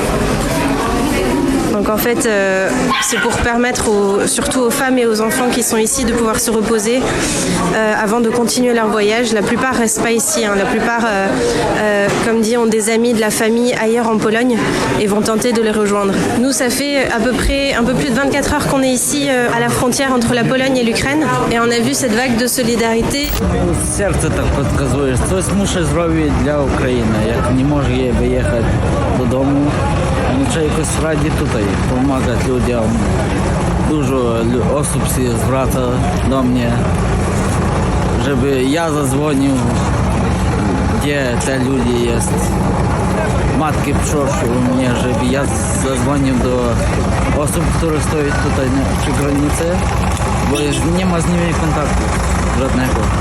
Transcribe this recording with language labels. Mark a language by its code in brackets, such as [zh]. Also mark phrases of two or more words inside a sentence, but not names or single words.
[fr] Donc en fait, c'est pour permettre surtout aux femmes et aux enfants qui sont ici de pouvoir se reposer avant de continuer leur voyage. La plupart ne restent pas ici. La plupart, comme dit, ont des amis de la famille ailleurs en Pologne et vont tenter de les rejoindre. Nous, ça fait à peu près un peu plus de 24 heures qu'on est ici à la frontière entre la Pologne et l'Ukraine et on a vu cette vague de solidarité. [uk] Серце так підказує, хтось мусить зробити для України, як не може виїхати додому. [pl] Trzeba jakoś radzić tutaj, pomagać ludziom. Dużo osób się zwraca do mnie, żeby ja zadzwonił, gdzie te ludzie jest. Matki proszą mnie, żeby ja zadzwonił do osób, które stoją tutaj przy granicy, bo nie ma z nimi kontaktu żadnego.